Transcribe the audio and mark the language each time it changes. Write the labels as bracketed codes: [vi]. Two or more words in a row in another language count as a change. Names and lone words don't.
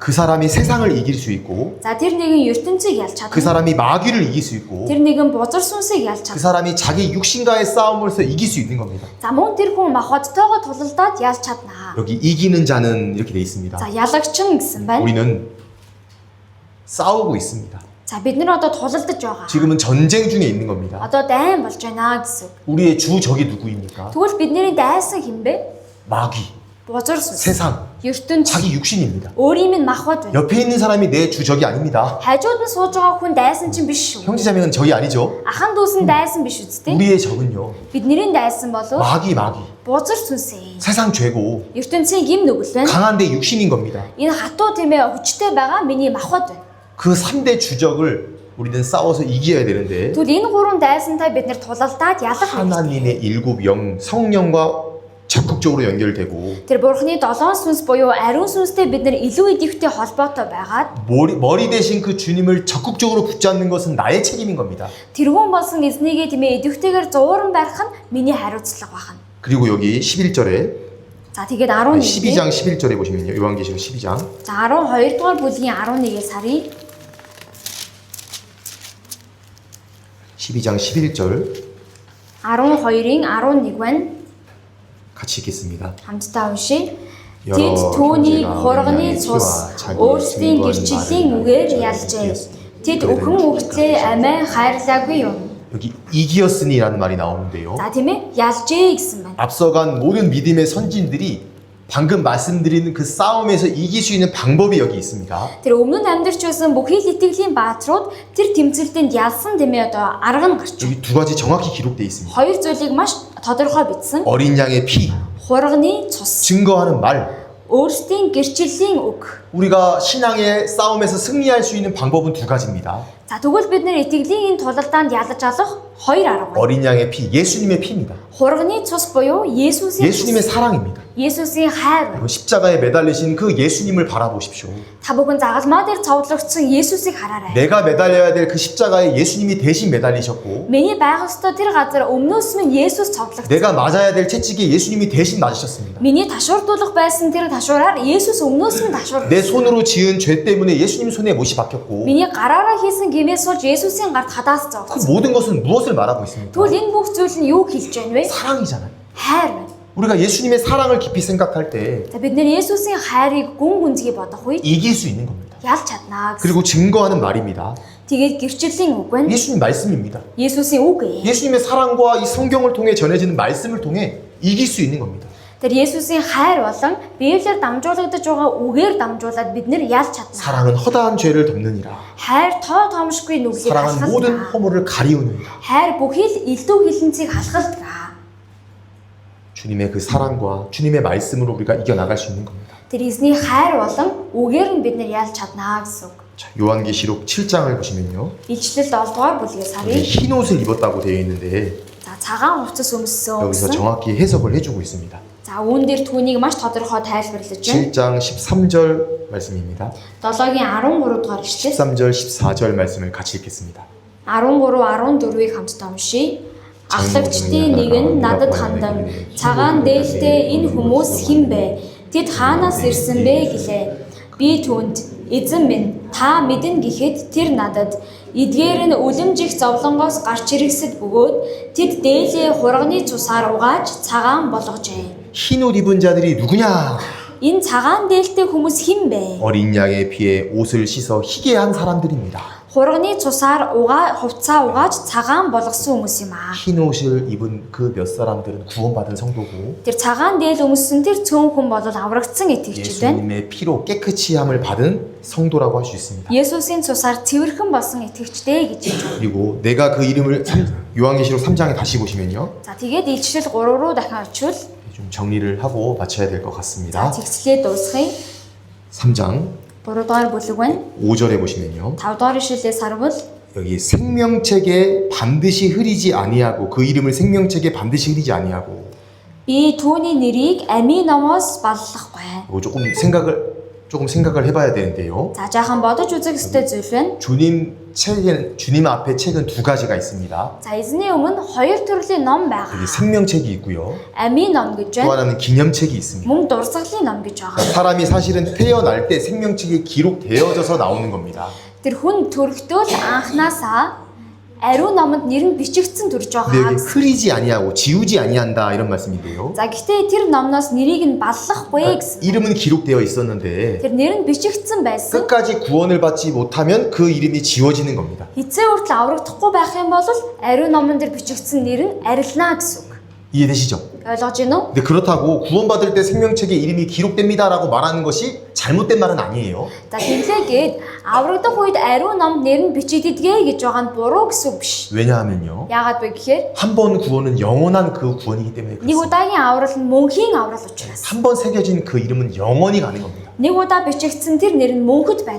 [ko] 그 사람이 세상을 이길 수 있고 [mn] За тэр нэгэн ертөнцийг ялж [ko] 그 [mn] чадна. [ko] 사람이 마귀를 이길 수 있고 [mn] Тэр нэгэн бузар сүнсийг ялж [ko] 그 [mn] чадна. [ko] 사람이 자기 육신과의 싸움으로서 이길 수 있는 겁니다. [mn] За мөн тэр хүн махбодтойгоо тулалдаад ялж чадна. [ko] 여기 이기는 자는 이렇게 돼 있습니다. [mn] За ялагчин гэсэн байна. [ko] 우리는 싸우고 있습니다. [mn] За бид нар одоо тулалдаж байгаа. [ko] 지금은 전쟁 중에 있는 겁니다. [mn] Одоо дайн болж байна гэсэн. [ko] 우리의 주 적이 누구입니까? [mn] Тэгвэл бидний дайсан хинбэ? [ko] 마귀, [mn] Бузар сүнс. [ko] 세상, [mn] ертөнц. [ko] 자기 육신입니다. [mn] Өөрийн минь махбод байна. [ko] 옆에 있는 사람이 내 주 적이 아닙니다. [mn] Хажууд нь сууж байгаа хүн дайсан чинь биш шүү. [ko] 형제자매는 적이 아니죠. [mn] Ахан дүүс нь дайсан биш үсттэй. [ko] 우리의 적은요. [mn] Бидний дайсан болов [ko] 마귀, [mn] бузар сүнс. [ko] 세상 죄고 [mn] ертөнцийн гим нүгэл байна. [ko] 강한 내 육신인 겁니다. [mn] Энэ хатуу тийм ээ хүчтэй байгаа миний махбод байна. [ko] 그 3대 주적을 우리는 싸워서 이겨야 되는데 [mn] Тэгвэл энэ гурван дайсантай бид нэр тулалдаад ялах хэрэгтэй. [ko] 하나님의 일곱 영 성령과 적극적으로 연결되고 [mn] Тэр бурхны 7 сүнс буюу ариун сүнстэй бид нэр илүү идэвхтэй холбоотой байгаад [ko] 머리 대신 그 주님을 적극적으로 붙잡는 것은 나의 책임인 겁니다. [mn] тэрүүн болсон эзнийгээ тийм ээ идэвхтэйгээр зууран барих нь миний хариуцлага байна. [ko] 그리고 여기 11절에 [mn] За тэгээд 11 [ko] 12장 11절에 보시면요. 요한계시록 12장 [mn] За 12 дугаар бүлгийн 11-ээс харъя. [ko] 12장 11절 [mn] 12-ийн 11 байна. [ko] 같이 읽겠습니다. [mn] Хамтдаа уншия. Тэд түүнийг хурганы цус өөрсдийн гэрчлэлийн үгээр ялжээ. Тэд өхөн үгтлээ амиа хайрлаагүй юм. [ko] 여기 이기었으니라는 말이 나오는데요. [mn] За тийм ээ ялжээ гэсэн байна. [ko] 앞서간 모든 믿음의 선진들이 방금 말씀드리는 그 싸움에서 이길 수 있는 방법이 여기 있습니다. [mn] Тэр өмнө нь амьдарч байсан бүхий л итгэлийн бааtruуд тэр тэмцэлтэнд ялсан тийм ээ одоо арга нь гарч байна. [ko] 여기 두 가지 정확히 기록되어 있습니다. [mn] Хоёр зүйлийг маш тодорхой бичсэн. [ko] 어린 양의 피, [mn] Хурганы цус, [ko] 증거하는 말. [mn] өөрсдийн гэрчлэлийн үг. [ko] 우리가 신앙의 싸움에서 승리할 수 있는 방법은 두 가지입니다. [mn] За тэгвэл бид нэр итгэлийн энэ тулалдаанд ялаж алах хоёр арга байна. [ko] 어린 양의 피, 예수님의 피입니다. [mn] Хурганы цус буюу Есүсийн [ko] 예수님의 사랑입니다. [mn] Есүсийн хайр. [ko] 여러분, 십자가에 매달리신 그 예수님을 바라보십시오. [mn] Та бүхэн загалмаа дээр цовдлогдсон Есүсийг хараарай. [ko] 내가 매달려야 될 그 십자가에 예수님이 대신 매달리셨고 [mn] Миний байх ёстой тэр газар өмнөөс минь Есүс цовдлогдсон. [ko] 내가 맞아야 될 채찍에 예수님이 대신 맞으셨습니다. [mn] Миний ташуурдуулах байсан тэр ташуураар Есүс өмнөөс минь ташуур. [ko] 내 손으로 지은 죄 때문에 예수님 손에 못이 박혔고 [mn] Миний гараараа хийсэн гэмээс сууж Есүсийн гарт хадаас [ko] 그 [mn] зовсон. [ko] 모든 것은 무엇을 말하고 있습니까? [mn] Тэгвэл энэ бүх зүйл нь юу хэлж байна вэ? [ko] 사랑이잖아요. [mn] Хайр байна. [ko] 우리가 예수님의 사랑을 깊이 생각할 때 [mn] За бид нэр Есүсийн хайрыг гүн гүнзгий бодох үед [ko] 이길 수 있는 겁니다. [mn] ялж чаднаа гэсэн. [ko] 그리고 증거하는 말입니다. [mn] Тэгээд гэрчлэлийн үг байна. [ko] 예수님 말씀입니다. [mn] Есүсийн үг ээ. [ko] 예수님의 사랑과 이 성경을 통해 전해지는 말씀을 통해 이길 수 있는 겁니다. [mn] Тэр Есүсийн хайр болон Библиэр дамжуулагдаж байгаа үгээр дамжуулаад бид нэр ялж чадна. [ko] 사랑은 허다한 죄를 덮느니라. [mn] Хайр тоо томшгүй нүглийг [ko] 사랑은 모든 [mn] халахалдаг. [ko] 허물을 가리우느니라. [mn] Хайр бүхий л элдв хилэнцгийг халахалдаг. [ko] 주님의 그 사랑과 주님의 말씀으로 우리가 이겨나갈 수 있는 겁니다. [mn] Тэр эзний хайр болон үгээр нь бид нэр ялж чаднаа гэсэн үг. [ko] 자, 요한계시록 7장을 보시면요. [mn] Ичлэл 7 дугаар бүлгээс [ko] 여기 [mn] харъя. [ko] 흰 옷을 입었다고 되어 있는데 [mn] За цагаан хувцас өмссөн [ko] 여기서 [mn] гэсэн. [ko] 정확히 해석을 해주고 있습니다. [mn] За үүн дээр түүнийг маш тодорхой тайлбарлаж байна. [ko] 7장 13절 말씀입니다. [mn] 7-гийн 13 дугаар ишлэл [ko] 13절 14절 말씀을 같이 읽겠습니다. [mn] 13 14-ыг хамтдаа уншийе. Ахлагчдын нэг нь надад хандан цагаан дээлтэй энэ хүмүүс хэн бэ? Тэд хаанаас ирсэн бэ гэлээ. Би түүнд Эзэн минь та мэднэ гэхэд тэр надад эдгээр нь үлэмжих зовлонгоос гарч иргэсэд бөгөөд тэд дээлээ хурганы цусаар угааж цагаан болгожээ. [ko] 흰 옷 입은 자들이 누구냐? [mn] Энэ цагаан дээлтэй хүмүүс хэн бэ? [ko] 어린 양의 피에 옷을 씻어 희게 한 사람들입니다. [mn] Хурганы цусаар хувцаа угааж цагаан болгосон хүмүүс юм аа. [ko] 흰 옷을 입은 그 몇 사람들은 구원받은 성도고 [mn] Тэр цагаан дээл өмссөн тэр цөөн хүн бол аврагдсан итгэгчид байна. [ko] 예수님의 피로 깨끗이 함을 받은 성도라고 할 수 있습니다. [mn] Есүсийн цусаар цэвэрхэн болсон итгэгчтэй гэж хэлж байна. [ko] 그리고 내가 그 이름을 요한계시록 3장에 다시 보시면요. [mn] За тэгээд илчлэл 3 руу дахин очивол [ko] 좀 정리를 하고 마쳐야 될 것 [mn] за [ko] 같습니다. [mn] зэгцлээ дуусгая. [ko] 3장 [mn] 3 дугаар бүлэг байна. [ko] 5절에 보시면요. [mn] 5 дугаар ишлэлээс харвал [ko] 여기 생명책에 반드시 흐리지 아니하고 그 이름을 생명책에 반드시 흐리지 아니하고 [mn] би түүний нэрийг амийн номоос баллахгүй. [ko] 이거 조금 생각을 해봐야 되는데요. [mn] За жаахан бодож үзэх ёстой зүйл байна. [ko] 주님 앞에 책은 두 가지가 있습니다. [mn] За эзний өмнө хоёр төрлийн ном [ko] 여기 [mn] байгаа. [ko] 생명책이 있고요. [mn] Амийн ном гэж [ko] 또 [mn] байна. [ko] 하나는 기념책이 있습니다. [mn] Мөн дурсгалын ном гэж байгаа. [ko] 사람이 사실은 태어날 때 생명책에 기록되어져서 나오는 겁니다. [mn] Тэр хүн төрөлтөө анханасаа ариун номонд нэр нь бичигдсэн төрж [ko] 근데 [mn] байгаа. [ko] 여기 흐리지 아니하고 지우지 아니한다 이런 말씀인데요. [mn] За гэхдээ тэр номноос нэрийг нь баллахгүй гэсэн. [ko] 이름은 기록되어 있었는데 [mn] Тэр нэр нь бичигдсэн байсан. [ko] 끝까지 구원을 받지 못하면 그 이름이 지워지는 겁니다. [mn] Хизээ хүртэл аврагдахгүй байх юм бол ариун номон дээр бичигдсэн нэр нь арилнаа гэсэн үг. [ko] 이해되시죠? [mn] ойлгож байна уу? [ko] 근데 그렇다고 구원받을 때 생명책에 이름이 기록됩니다라고 말하는 것이 잘못된 말은 아니에요. [mn] За тэглээгээд аврагдах үед ариун номд нэр нь бичигддэгэ гэж байгаа нь буруу гэсэн үг биш. [ko] 왜냐하면요. [mn] Яагаад вэ гэхээр [ko] 한 번 구원은 영원한 그 구원이기 때문에 [mn] нэг [ko] 그렇습니다. [mn] удаагийн аврал нь мөнхийн аврал учраас. [ko] 한 번 새겨진 그 이름은 영원히 가는 겁니다. [mn] Нэг удаа бичигдсэн тэр нэр нь мөнхөд байна.